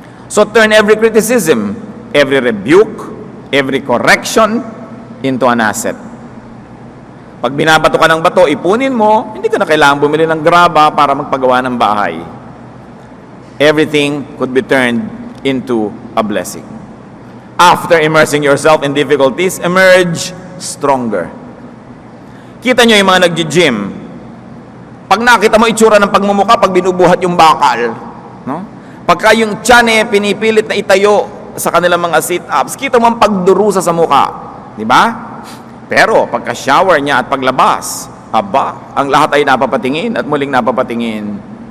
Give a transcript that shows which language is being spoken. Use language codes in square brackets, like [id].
[en] So turn every criticism, every rebuke, every correction into an asset. [tl] Pag binabato ka ng bato, ipunin mo, hindi ka na kailangan bumili ng graba para magpagawa ng bahay. [en] Everything could be turned into a blessing. After immersing yourself in difficulties, emerge stronger. [tl] Kita nyo yung mga nag-gym. Pag nakita mo itsura ng pagmumuka, pag binubuhat yung bakal, no? Pagka yung tiyan pinipilit na itayo sa kanilang mga sit-ups, kita mo ang pagdurusa sa muka. Di ba? Pero pagka shower niya at paglabas, aba, ang lahat ay napapatingin at muling napapatingin.